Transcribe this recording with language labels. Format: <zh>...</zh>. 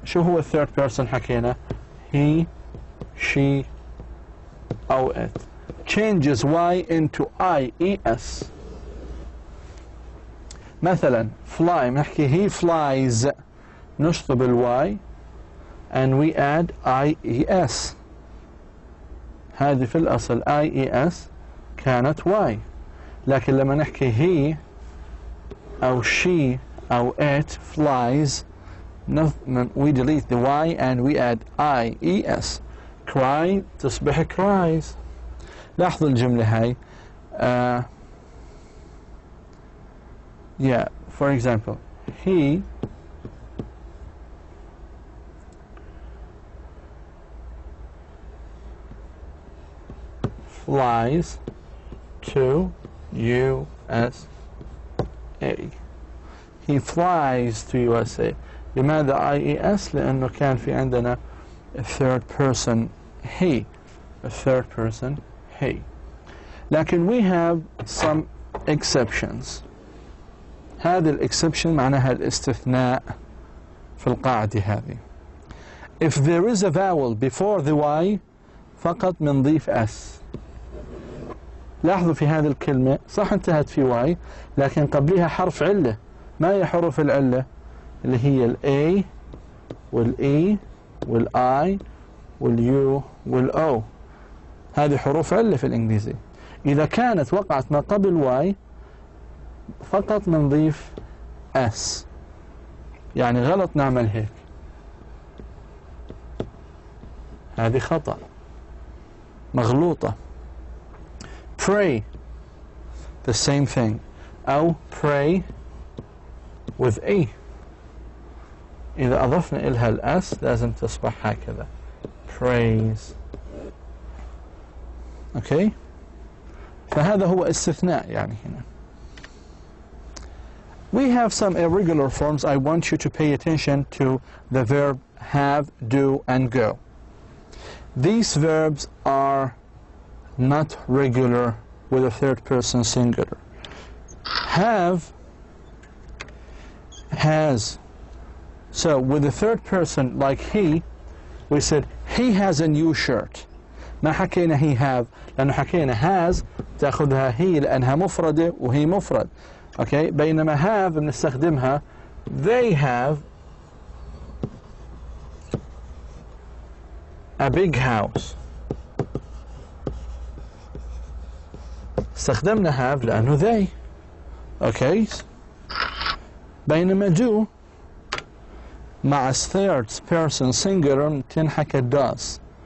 <ar>شو هو third person حكينا؟ he, she, أو it.</ar> <en>Changes Y into IES.</en> <ar>مثلا</ar> <en>fly</en> <ar>نحكي</ar> <en>he flies</en> <ar>نشطب الواي</ar> <en>and we add IES.</en> <ar>هذه في الأصل IES كانت Y. لكن لما نحكي</ar> <en>he أو she أو it flies we delete the Y and we add IES.</en> <ar>cry تصبح cries. لاحظوا الجملة هاي.</ar> <en>Yeah, for example, he flies to USA. He flies to USA.</en> <ar>لماذا IES؟ لأنه كان في عندنا a third person he.</ar> <en>A third person he. لكن we have some exceptions.</en> <ar>هذه الإكسبشن معناها الاستثناء في القاعدة هذه.</ar> <en>if there is a vowel before the Y</en> <ar>فقط بنضيف</ar> <en>S.</en> <ar>لاحظوا في هذه الكلمة صح انتهت في Y لكن قبلها حرف علة. ما هي حروف العلة؟ اللي هي ال A وال E وال I وال U وال O. هذه حروف علة في الإنجليزي. إذا كانت وقعت ما قبل Y فقط بنضيف S. يعني غلط نعمل هيك، هذه خطأ مغلوطة.</ar> <en>pray the same thing،</en> <ar>أو</ar> <en>pray with E</en> <ar>إذا أضفنا إلها الأس لازم تصبح هكذا praise. أوكي، فهذا هو استثناء يعني هنا.</ar> <en>We have some irregular forms. I want you to pay attention to the verb have, do, and go. These verbs are not regular with a third person singular. Have, has. So with the third person like he, we said he has a new shirt.</en> <ar>ما حكينا</ar> <en>he have</en> <ar>لأنه حكينا has تأخذها هي لأنها مفردة وهي مفرد.</ar> <en>Okay.</en> <ar>بينما have بنستخدمها</ar> <en>they have a big house.</en> <ar>استخدمنا have لأنه they. Okay. بينما do مع third person singular تنحكى does.</ar>